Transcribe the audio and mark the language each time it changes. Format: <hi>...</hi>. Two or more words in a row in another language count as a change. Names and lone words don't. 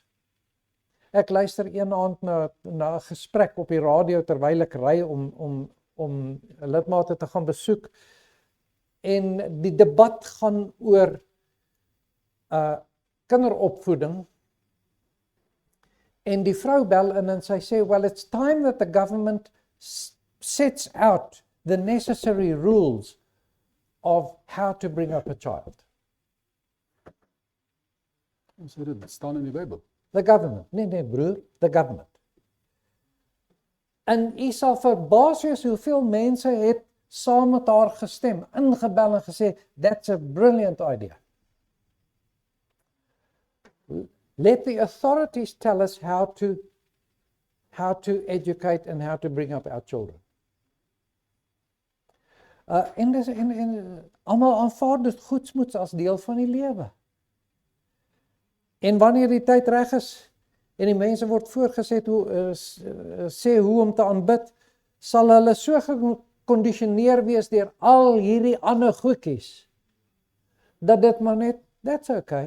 <af>Ek luister een aand na 'n gesprek op die radio terwyl ek ry om lidmate te gaan besoek en die debat gaan oor kinderopvoeding en die vrou bel in en sy sê,</af> <en>well, it's time that the government sets out the necessary rules of how to bring up a child.</en> <af>Ons het dit staan in die Bybel.</af> <en>The government.</en> <af>Nee broer,</af> <en>the government.</en> <af>En jy sal verbaas wees hoeveel mense het saam met haar gestem, ingebel en gesê,</af> <en>that's a brilliant idea. Let the authorities tell us how to educate and how to bring up our children.</en> <af>En almal aanvaar dit goedsmoeds as deel van die lewe. En wanneer die tyd reg is en die mense word voorgeset sê hoe om te aanbid, sal hulle so gekondisioneer wees deur al hierdie ander goedjies dat dit maar net,</af> <en>that's okay.</en>